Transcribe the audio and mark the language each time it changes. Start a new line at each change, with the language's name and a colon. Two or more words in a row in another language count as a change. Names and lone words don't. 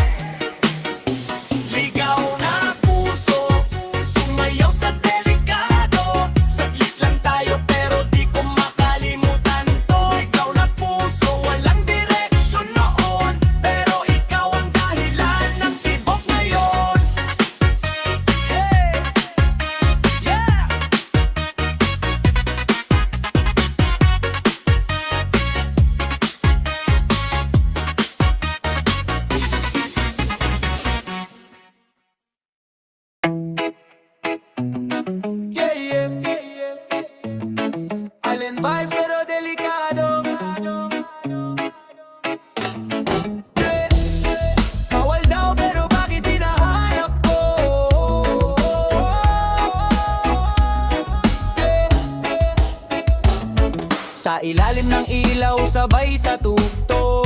Filipino: Ligaw na puso, sumayaw sa delikado. Saglit lang tayo pero di ko makalimutan to. Ligaw na puso, walang direksyon noon. Pero ikaw ang dahilan ng tibok ngayon.
English: Hey! Yeah! Yeah, yeah, yeah, yeah. Island vibes
Filipino: pero delikado.
English: Yeah.
Filipino: Bawal daw pero bakit hinahanap ko?
English: Yeah.
Filipino: Sa ilalim ng ilaw sabay sa tukto.